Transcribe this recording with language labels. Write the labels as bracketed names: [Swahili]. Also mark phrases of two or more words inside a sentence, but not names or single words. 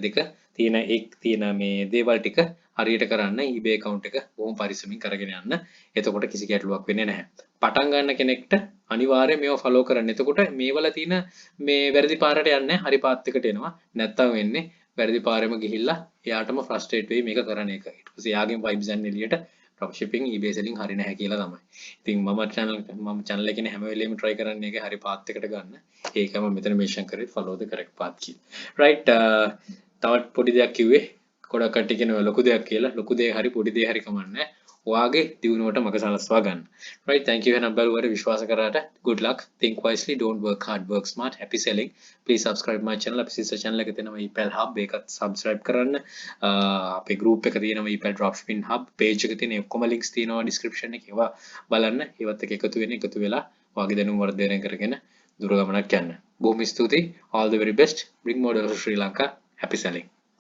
[Sinhala] තියෙන මේ දේවල් ටික හරියට කරන්න eBay account එක බොහොම පරිස්සමින් කරගෙන යන්න එතකොට කිසි ගැටලුවක් වෙන්නේ නැහැ පටන් ගන්න කෙනෙක්ට අනිවාර්යයෙන් මේව follow කරන්න එතකොට මේවල තියෙන මේ වැරදි පාරට යන්නේ හරි පාත් එකට එනවා නැත්තම් වෙන්නේ වැරදි පාරෙම ගිහිල්ලා එයාටම frustrate වෙයි මේක කරන එක ඊට පස්සේ එයාගෙන් vibes යන එළියට [English] drop shipping eBay selling [Sinhala] හරි නැහැ කියලා තමයි. ඉතින් මම channel එකේ හැම වෙලෙම try කරන්නේ ඒක හරි path එකට ගන්න. ඒකම මෙතන mention කරේ [English] follow the correct path [Sinhala] කියලා. right තවත් පොඩි දෙයක් කිව්වේ ගොඩක් කට්ටිය කියනවා ලොකු දෙයක් කියලා. ලොකු දෙයක් හරි පොඩි දෙයක් හරි කමන්නේ. ඔයාගේ දියුණුවට මග සලස්වා ගන්න. [English] right thank you [Sinhala] එහෙනම් බලුවට විශ්වාස කරාට [English] good luck think wisely don't work hard work smart happy selling please subscribe my channel [Sinhala] අපි [English] sister channel [Sinhala] එකේ තියෙනවා ePal hub ඒකත් subscribe කරන්න අපේ group එක තියෙනවා ePal dropshipping hub page එක තියෙන ඔක්කොම links තියෙනවා description එකේ ඒවා බලන්න ඒවත් එක්ක එකතු වෙලා ඔයාගේ දැනුම වර්ධනය කරගෙන දුර ගමනක් යන්න බොහොම ස්තුතියි [English] all the very best bring more to Sri Lanka happy selling